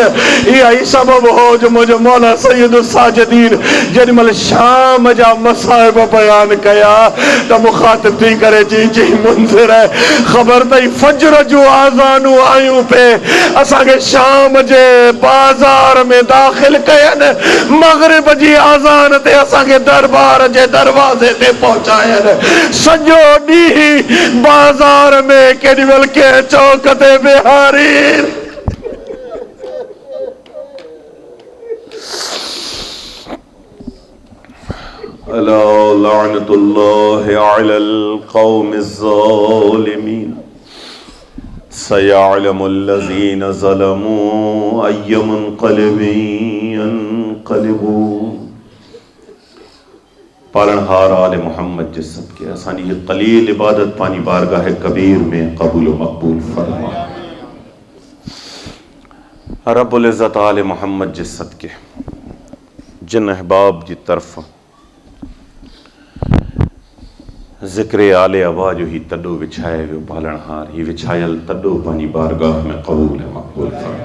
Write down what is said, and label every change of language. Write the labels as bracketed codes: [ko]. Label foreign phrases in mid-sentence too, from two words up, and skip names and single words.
[sd] इहा ई सबबु हो जो मुंहिंजो मौला सैयद साजिदीन जेॾी महिल शाम जा मसाइब बयान कया त मुखातिब थी करे चई मुंज़िर ख़बर अथई फजर जूं आज़ानूं आयूं पे, असांखे शाम जे बाज़ार में दाख़िल कयनि, मग़रिब जी आज़ान ते असांखे दरबार जे दरवाज़े ते पहुचायनि। सॼो ॾींहुं बाज़ार में केॾी महिल कंहिं चौक ते बिहारी [ar] ألا لعنة الله على القوم الظالمين و سيعلم الذين ظلموا أي منقلب ينقلبون. [sd] पालनहार आले मोहम्मद जे सदके असांजी ये कलील इबादत पानी बारगाह कबीर में कबूल मकबूल फरमा। रब्बुल इज़्ज़त आले मोहम्मद जे सदके जिन अहबाब जी तरफ ज़िक्र आले अबा जो ही तॾो विछाए वियो, पालनहार ही विछायल तॾो पानी बारगाह में कबूल मकबूल फरमा।